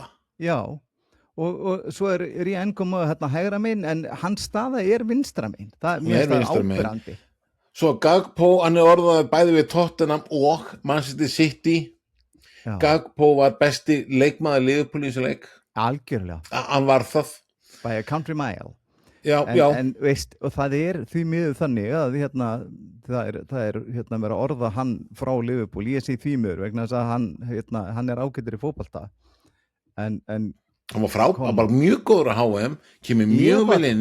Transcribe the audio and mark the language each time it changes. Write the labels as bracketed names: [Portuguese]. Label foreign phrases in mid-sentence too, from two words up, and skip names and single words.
[Icelandic] Já, og svo er ég ennkomið hægra megin, en hans staða er vinstra megin. Mér finnst það áberandi. Svo Gakpo, hann er orðaður bæði við Tottenham og Manchester City. Já. Gakpo var besti leikmaður Liverpool í þessu leik. Algjörlega. Hann var það. [English] By a country mile. [Icelandic] Já. En veist, og það er því miður þannig að það er verið að orða hann frá Liverpool, ég sé því miður vegna þess að hann er ágætur í fótbolta. En hann var bara mjög góður að HM, kemur mjög vel inn.